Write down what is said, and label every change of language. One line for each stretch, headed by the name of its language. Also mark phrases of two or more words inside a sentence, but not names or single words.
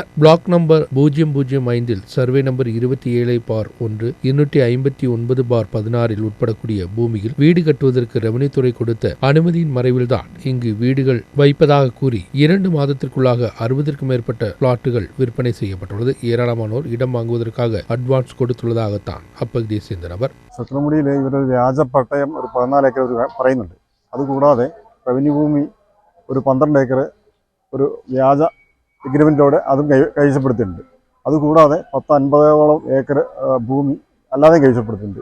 English: block number
Tamil: 005
English: survey number
Tamil: 27/1 259/16 உட்படக்கூடிய பூமியில் வீடு கட்டுவதற்கு ரெவன்யூ துறை கொடுத்த அனுமதியின் மறைவில்தான் இங்கு வீடுகள் வைப்பதாக கூறி 2 மாதத்திற்குள்ளாக 60க்கும் மேற்பட்ட பிளாட்டுகள் விற்பனை செய்யப்பட்டுள்ளது. ஏராளமானோர் இடம் வாங்குவதற்காக அட்வான்ஸ் கொடுத்துள்ளதாகத்தான் அப்பகுதியை சேர்ந்த നബർ.
Malayalam: ചക്രമുടിയിൽ ഇവരൊരു വ്യാജ പട്ടയം ഒരു 14 ഏക്കർ പറയുന്നുണ്ട്. അതുകൂടാതെ റവന്യൂ ഭൂമി ഒരു 12 ഏക്കർ ഒരു വ്യാജ എഗ്രിമെൻറ്റോടെ അതും കൈവശപ്പെടുത്തിയിട്ടുണ്ട്. അതുകൂടാതെ 50-50ഓളം ഏക്കർ ഭൂമി അല്ലാതെ കൈവശപ്പെടുത്തിയിട്ടുണ്ട്.